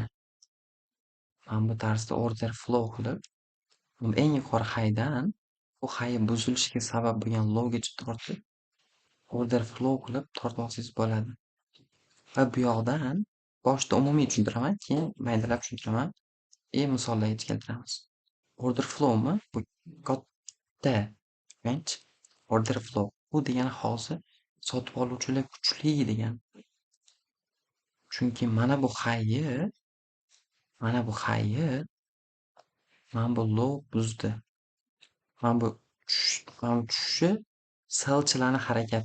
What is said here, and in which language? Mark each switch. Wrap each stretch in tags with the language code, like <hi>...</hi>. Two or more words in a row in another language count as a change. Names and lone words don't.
<uz>Mana bu tarzda</uz> <en>order flow</en> <uz>qilib, eng yuqori haydan bu hay buzilishiga sabab bo'lgan lowgacha tortib,</uz> <en>order flow</en> <uz>qilib tortib olsangiz bo'ladi. Va bu yoqdan boshida umumiy tushuntiraman, keyin maydalab tushuntiraman. Misollarga keltiramiz.</uz> <en>Order flowmi?</en> <uz>Bu katta</uz> <en>range order flow.</en> <uz>Bu degani hozir sotib oluvchilar kuchli degani. Chunki mana bu low buzdi. Mana bu tushishi sellchilarning harakati.</uz>